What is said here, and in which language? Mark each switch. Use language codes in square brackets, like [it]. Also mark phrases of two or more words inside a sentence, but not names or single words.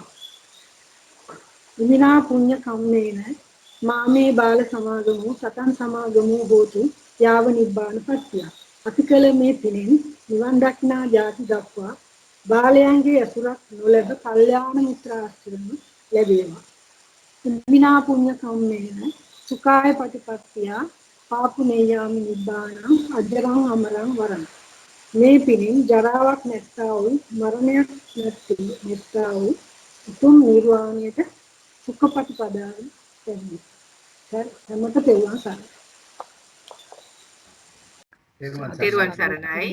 [pi] ඉමිනා පුණ්‍ය කම්මේන මාමේ බාල සමාගමෝ සතන් සමාගමෝ හෝතු යාව නිබ්බාන පත්‍ය. [si] අතිකල මේ පිනෙන් නිවන් දක්නා ජාති දක්වා බාලයන්ගේ අසුරක් නොලැබ කල්යාණ මිත්‍ර ආශ්‍රම ලැබේවා. [pi] ඉමිනා පුණ්‍ය කම්මේන සුඛාය පටිපත්තිය පාපුනේයාමි නිබ්බානං අජරං අමරං වරං. [si] මේ පිනෙන් ජරාවක් නැත්තා වූ මරණයක් නැත්තා වූ උතුම් නිර්වාණයට සුඛපටිපදාව ලැබේ. හැමත තෙරුවන් සරණයි. තෙරුවන් සරණයි.